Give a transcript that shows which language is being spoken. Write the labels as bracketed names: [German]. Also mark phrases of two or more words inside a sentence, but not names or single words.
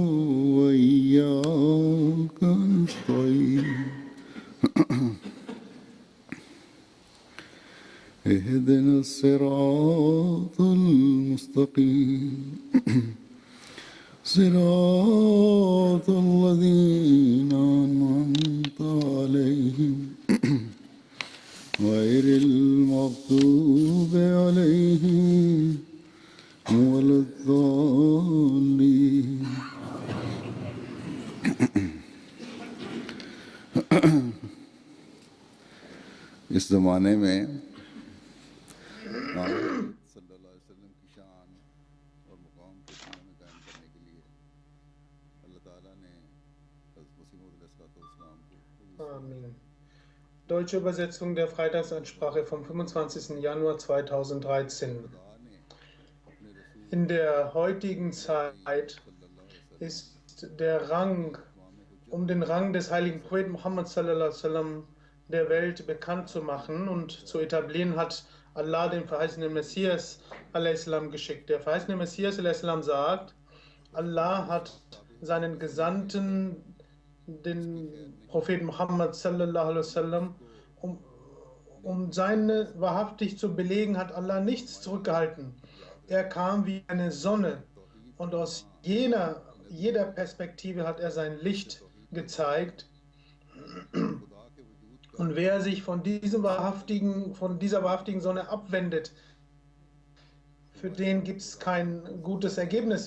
[Arabic] وإياك نستعين اهدنا الصراط المستقيم صراط الذين أنعمت عليهم غير المغضوب عليهم ولا الضالين. [Urdu] اس زمانے میں [Arabic] صلى الله عليه وسلم [Urdu] کی شان اور مقام کو دنیا میں قائم کرنے کے لیے اللہ تعالیٰ نے حضرت مسیح موعود علیہ السلام کو [German] Amen. Deutsche Übersetzung der Freitagsansprache vom 25. Januar 2013. In der heutigen Zeit ist der Rang, um den Rang des heiligen Propheten Muhammad [Arabic] صلى الله عليه وسلم [German] der Welt bekannt zu machen und zu etablieren, hat Allah den verheißenen Messias a.s. geschickt. Der verheißene Messias a.s. sagt, Allah hat seinen Gesandten, den Propheten Muhammad [Arabic] صلى الله عليه وسلم, [German] um seine wahrhaftig zu belegen, hat Allah nichts zurückgehalten. Er kam wie eine Sonne und aus jeder Perspektive hat er sein Licht gezeigt. Und wer sich von dieser wahrhaftigen Sonne abwendet, für den gibt es kein gutes Ergebnis.